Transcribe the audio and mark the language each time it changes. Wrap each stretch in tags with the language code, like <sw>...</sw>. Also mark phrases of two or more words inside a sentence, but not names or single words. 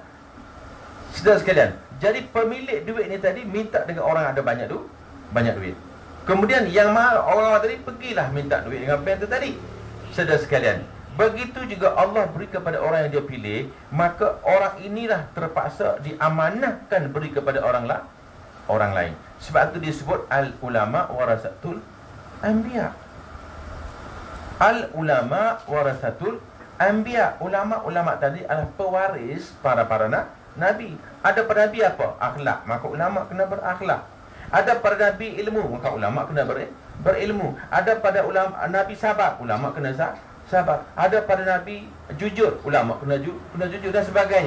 <ms>Saudara sekalian, jadi pemilik duit ni tadi minta dengan orang ada banyak duit. Kemudian yang orang tadi pergilah minta duit dengan bank tu tadi. Saudara sekalian, begitu juga Allah beri kepada orang yang dia pilih, maka orang inilah terpaksa diamanahkan beri kepada orang lain. Sebab itu disebut</ms> <ar>العلماء ورثة الأنبياء. العلماء ورثة الأنبياء.</ar> <ms>Ulama tadi adalah pewaris para nabi. Ada pada nabi apa? Akhlak. Maka ulama kena berakhlak. Ada pada nabi ilmu, maka ulama kena berilmu. Ada pada ulama nabi sabar, ulama kena sabar. Ada pada Nabi jujur, ulama kena jujur dan sebagainya.</ms>